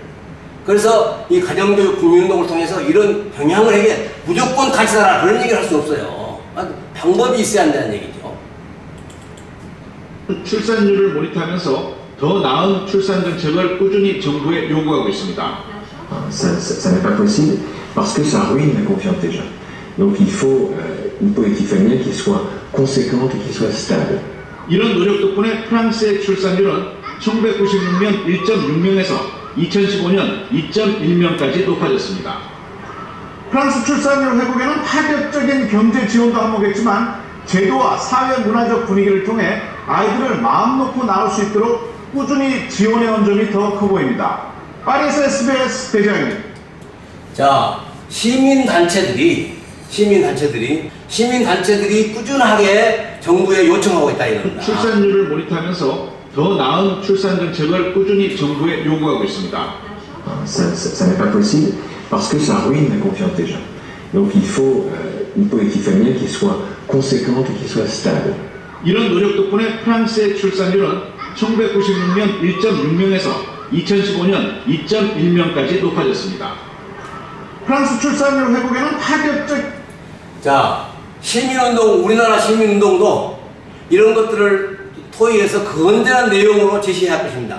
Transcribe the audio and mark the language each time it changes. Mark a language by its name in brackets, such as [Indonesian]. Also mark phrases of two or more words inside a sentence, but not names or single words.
[Korean] 그래서 이 가정교육 국민운동을 통해서 이런 경향을 해결, 무조건 같이 살아라 그런 얘기를 할 수 없어요. 방법이 있어야 한다는 얘기죠. 출산율을 모니터하면서 더 나은 출산 정책을 꾸준히 정부에 요구하고 있습니다. [French] Ça n'est pas possible parce que ça ruine la confiance des gens. Donc il faut une politique familiale qui soit conséquente et qui soit stable. [Korean] 이런 노력 덕분에 프랑스의 출산율은 1996년 1.6명에서 2015년 2.1명까지 높아졌습니다. 프랑스 출산율 회복에는 파격적인 경제 지원도 한몫했지만 제도와 사회 문화적 분위기를 통해 아이들을 마음 놓고 낳을 수 있도록 꾸준히 지원해온 점이 더 커 보입니다. 파리에서 SBS 대장입니다. 자, 시민단체들이 꾸준하게 정부에 요청하고 있다 이겁니다. 출산율을 모니터하면서 더 나은 출산 정책을 꾸준히 정부에 요구하고 있습니다. [French] Ça n'est pas possible parce que ça ruine la confiance des gens. Donc il faut une politique familiale qui soit conséquente et qui soit stable. [Korean] 이런 노력 덕분에 프랑스의 출산율은 1996년 1.6명에서 2015년 2.1명까지 높아졌습니다. 프랑스 출산율 회복에는 자, 시민운동, 우리나라 시민운동도 이런 것들을 토의해서 건전한 내용으로 제시할 것입니다.